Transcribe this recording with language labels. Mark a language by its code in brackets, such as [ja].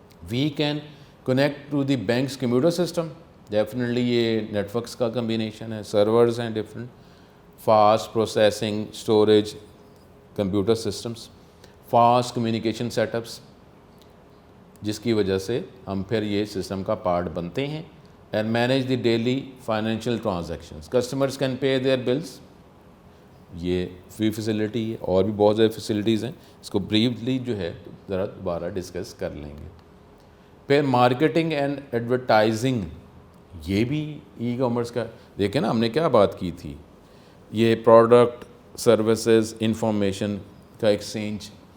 [en] We can connect to the banks computer system. [ur] Definitely یہ net works کا combination ہے، servers ہیں different, fast processing, storage, computer systems, fast communication set ups, جس کی وجہ سے ہم پھر یہ سسٹم کا پارٹ بنتے ہیں [en] and manage the daily financial transactions. Customers can pay their bills. [ur] یہ فری فیسلٹی ہے، اور بھی بہت زیادہ فیسلٹیز ہیں، اس کو بریفلی جو ہے ذرا دوبارہ ڈسکس کر لیں گے. پھر مارکیٹنگ اینڈ ایڈورٹائزنگ، یہ بھی ای کامرس کا، دیکھیں نا ہم نے کیا بات کی تھی، یہ پروڈکٹ سروسز انفارمیشن کا ایکسچینج.